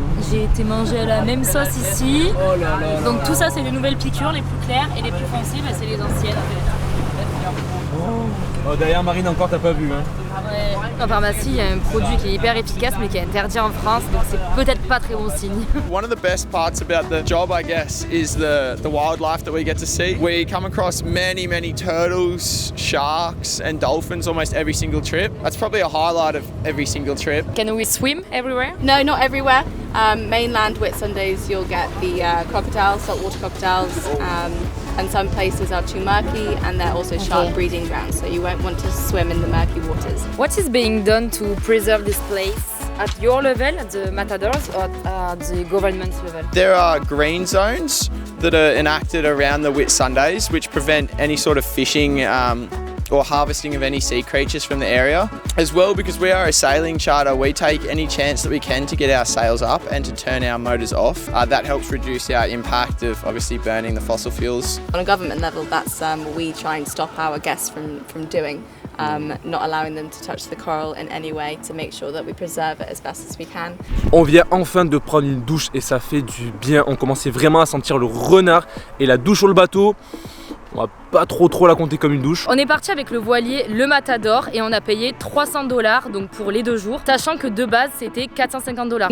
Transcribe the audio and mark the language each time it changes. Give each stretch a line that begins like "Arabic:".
French: J'ai été manger à la même sauce ici. Oh là là. Donc tout ça c'est les nouvelles piqûres, les plus claires et les plus foncées, bah, c'est les anciennes en fait. Oh derrière Marine encore t'as pas vu hein. En pharmacie, il y a un produit qui est hyper efficace mais qui est interdit en France, donc c'est peut-être pas très bon signe.
English: One of the best parts about the job, I guess, is the wildlife that we get to see. We come across many turtles, sharks and dolphins almost every single trip. That's probably a highlight of every single trip. Can we swim everywhere? No, not everywhere. Mainland Whitsundays, you'll get the crocodiles, saltwater crocodiles, and some places are too murky and they're also shark breeding grounds, so you won't want to swim in the murky waters. What is being done to preserve this place? At your level, at the Matadors, or at the government level? There are green zones that are enacted around the Whitsundays which prevent any sort of fishing or harvesting of any sea creatures from the area. As well, because we are a sailing charter, we take any chance that we can to get our sails up and to turn our motors off. That helps reduce our impact of obviously burning the fossil fuels. On a government level, that's what we try and stop our guests from doing. Not allowing them to touch the coral in any way to make sure that we preserve it as best as we can.
French: On vient enfin de prendre une douche et ça fait du bien. On commençait vraiment à sentir le renard et la douche sur le bateau. On va pas trop la compter comme une douche. On est parti avec le voilier le Matador et on a payé 300$ donc pour les 2 jours, sachant que de base c'était 450$.